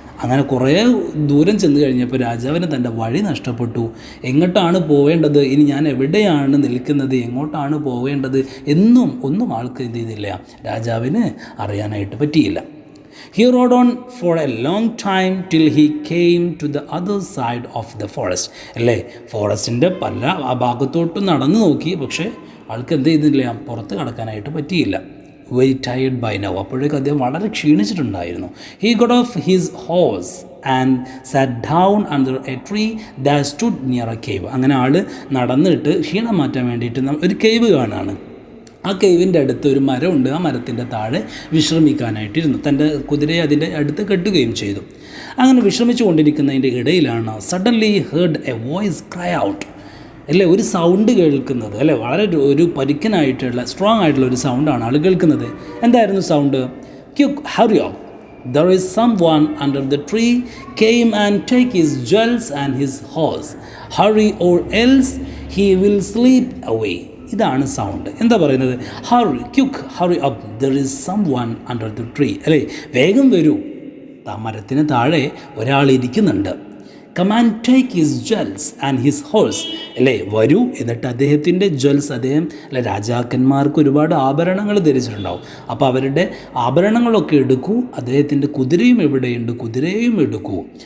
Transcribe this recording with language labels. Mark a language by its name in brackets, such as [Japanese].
[Malayalam] അങ്ങനെ കുറേ ദൂരം ചെന്ന് കഴിഞ്ഞപ്പോൾ രാജാവിന് തൻ്റെ വഴി നഷ്ടപ്പെട്ടു. എങ്ങോട്ടാണ് പോവേണ്ടത്, ഇനി ഞാൻ എവിടെയാണ് നിൽക്കുന്നത്, എങ്ങോട്ടാണ് പോവേണ്ടത് ഒന്നും ആൾക്ക് എന്ത് ചെയ്തില്ല, രാജാവിന് അറിയാനായിട്ട് പറ്റിയില്ല. [English] He rode on for a long time till he came to the other side of the forest. [Malayalam] അല്ലേ, ഫോറസ്റ്റിൻ്റെ പല ഭാഗത്തോട്ടും നടന്നു നോക്കി, പക്ഷേ ആൾക്ക് എന്ത് ചെയ്തില്ല, പുറത്ത് കടക്കാനായിട്ട് പറ്റിയില്ല. [English] Very tired by now. [Malayalam] അപ്പോഴേക്കും അദ്ദേഹം വളരെ ക്ഷീണിച്ചിട്ടുണ്ടായിരുന്നു. [English] He got off his horse and sat down under a tree that stood near a cave. [Malayalam] അങ്ങനെ ആൾ നടന്നിട്ട് ക്ഷീണം മാറ്റാൻ വേണ്ടിയിട്ട് ഒരു കേവ് കാണുകയാണ്. ആ കേവിൻ്റെ അടുത്ത് ഒരു മരമുണ്ട്. ആ മരത്തിൻ്റെ താഴെ വിശ്രമിക്കാനായിട്ടിരുന്നു. തൻ്റെ കുതിരയെ അതിൻ്റെ അടുത്ത് കെട്ടുകയും ചെയ്തു. അങ്ങനെ വിശ്രമിച്ചു കൊണ്ടിരിക്കുന്നതിൻ്റെ ഇടയിലാണ് [English] Suddenly heard a voice cry out. [Malayalam] അല്ലേ, ഒരു സൗണ്ട് കേൾക്കുന്നത്. അല്ലേ, വളരെ ഒരു പരിക്കനായിട്ടുള്ള സ്ട്രോങ് ആയിട്ടുള്ള ഒരു സൗണ്ടാണ് ആൾ കേൾക്കുന്നത്. എന്തായിരുന്നു sound? [English] Quick, hurry up, there is someone under the tree, came and take his jewels and his horse. Hurry or else he will sleep away. [Malayalam] ഇതാണ് സൗണ്ട്. എന്താ പറയുന്നത്? [English] Hurry, quick, hurry up, there is someone under the tree. [Malayalam] അല്ലേ, വേഗം വരൂ, മരത്തിന് താഴെ ഒരാൾ ഇരിക്കുന്നുണ്ട്. [English] Come and take his jewels and his horse. [Malayalam] അല്ലേ, വരൂ, എന്നിട്ട് അദ്ദേഹത്തിൻ്റെ ജ്വൽസ്, അദ്ദേഹം അല്ലെ രാജാക്കന്മാർക്ക് ഒരുപാട് ആഭരണങ്ങൾ ധരിച്ചിട്ടുണ്ടാവും. അപ്പോൾ അവരുടെ ആഭരണങ്ങളൊക്കെ എടുക്കൂ, അദ്ദേഹത്തിൻ്റെ കുതിരയും എവിടെയുണ്ട്, കുതിരയും എടുക്കൂ.